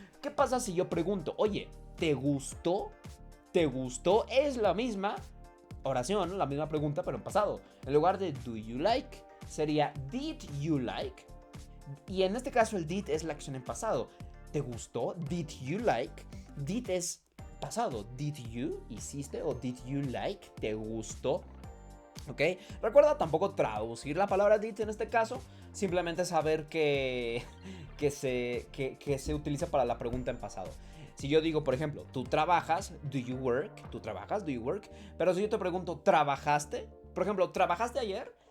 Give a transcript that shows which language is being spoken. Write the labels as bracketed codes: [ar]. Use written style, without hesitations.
[es] ¿Qué pasa si yo pregunto, oye, ¿te gustó? ¿Te gustó? Es la misma oración, la misma pregunta, pero en pasado. En lugar de [en] do you like, [es] sería [en] did you like? [es] Y en este caso el did es la acción en pasado. ¿Te gustó? [en] Did you like? [es] Did es pasado. Did you, hiciste, o [en] did you like, [es] te gustó. ¿Ok? Recuerda tampoco traducir la palabra did en este caso. Simplemente saber que se utiliza para la pregunta en pasado. Si yo digo, por ejemplo, tú trabajas, [en] do you work? [es] ¿Tú trabajas? [en] Do you work? [es] Pero si yo te pregunto, ¿trabajaste? Por ejemplo, ¿trabajaste ayer?